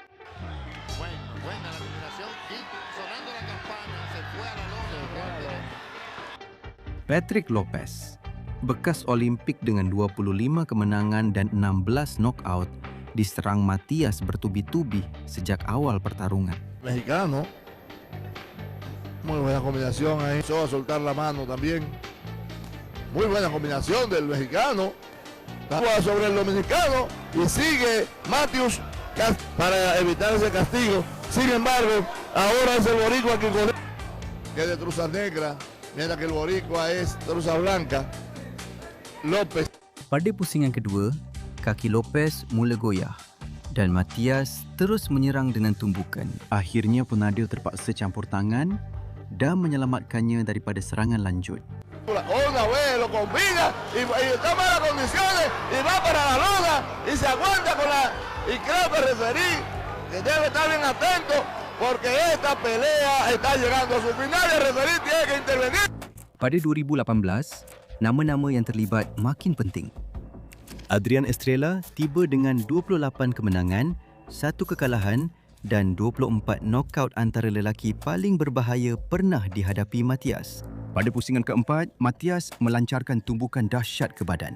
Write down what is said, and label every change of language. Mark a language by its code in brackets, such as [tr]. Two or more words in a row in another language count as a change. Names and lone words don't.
[ms] Patrick Lopez, bekas Olimpik dengan 25 kemenangan dan 16 knockout, diserang Matias bertubi-tubi sejak awal pertarungan. [es] Mexicano, muy buena combinación ahí, empezó a soltar la mano también, muy buena combinación del mexicano, sobre el dominicano y sigue Matthews para evitar ese castigo. Sin embargo, ahora es el boricua que es de truza negra, mientras que el boricua es truza blanca. López. [ms] Pada pusingan kedua, kaki Lopez mula goyah dan Matias terus menyerang dengan tumbukan. Akhirnya penadil terpaksa campur tangan dan menyelamatkannya daripada serangan lanjut. [es] Una vez lo combina y está en malas condiciones y va para la lona y se aguanta con la... Y creo que referí que debe estar bien atento porque esta pelea está llegando a su final y el referí tiene que intervenir. [ms] Pada 2018, nama-nama yang terlibat makin penting. Adrian Estrella tiba dengan 28 kemenangan, 1 kekalahan dan 24 knockout antara lelaki paling berbahaya pernah dihadapi Matias. Pada pusingan keempat, Matias melancarkan tumbukan dahsyat ke badan.